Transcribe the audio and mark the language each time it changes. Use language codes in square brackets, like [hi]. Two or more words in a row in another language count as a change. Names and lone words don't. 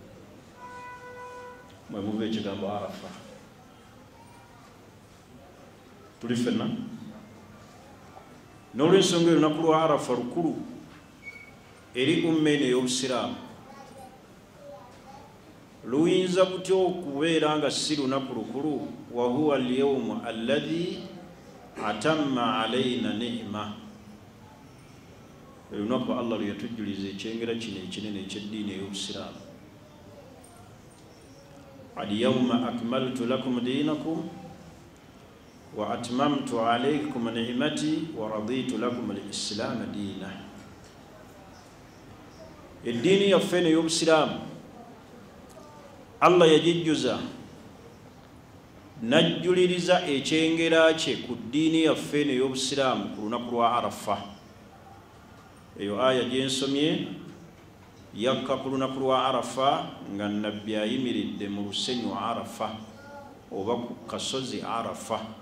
[lg] Mwe muva ekigambo Arafa. Tuli ffenna n'olw'ensonga eyo olunaku lwa Arafa lukulu eri umma eno ey'Obusiraamu. Luyinza butya okubeera nga si lunaku lukulu? [ar] وهو اليوم الذي أتم علينا نعمة, [lg] lunaku Allah lwe yatujjuliza ekyengera kino ekinene eky'eddiini ey'Obusiraamu. [ar] اليوم أكملت لكم دينكم وأتممت عليكم نعمتي ورضيت لكم الإسلام دينا. [lg] Eddiini yaffe eno ey'Obusiraamu Allah yagijjuza najjuliriza ekyengera kye ku ddiini yaffe eno ey'Obusiraamu ku lunaku lwa Arafa. Eyo aya gyensomye yakka ku lunaku lwa Arafa nga Nabbi ayimiridde mu lusenyu Arafa oba ku kasozi Arafa.